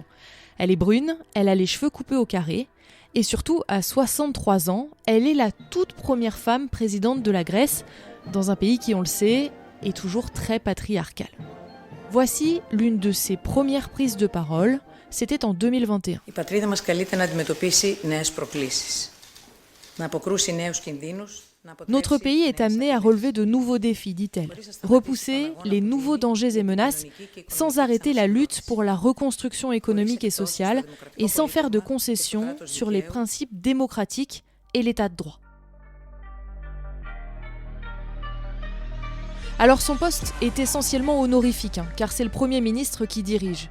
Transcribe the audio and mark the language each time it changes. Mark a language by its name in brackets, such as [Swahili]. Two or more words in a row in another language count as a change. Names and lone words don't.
[French] Elle est brune, elle a les cheveux coupés au carré, et surtout, à 63 ans, elle est la toute première femme présidente de la Grèce, dans un pays qui, on le sait, est toujours très patriarcal. Voici l'une de ses premières prises de parole, c'était en 2021. [Greek] Η πατρίδα μας καλείται να αντιμετωπίσει νέες προκλήσεις, να αποκρούσει νέους κινδύνους. [French] Notre pays est amené à relever de nouveaux défis, dit-elle. Repousser les nouveaux dangers et menaces sans arrêter la lutte pour la reconstruction économique et sociale et sans faire de concessions sur les principes démocratiques et l'état de droit. Alors son poste est essentiellement honorifique, car c'est le Premier ministre qui dirige.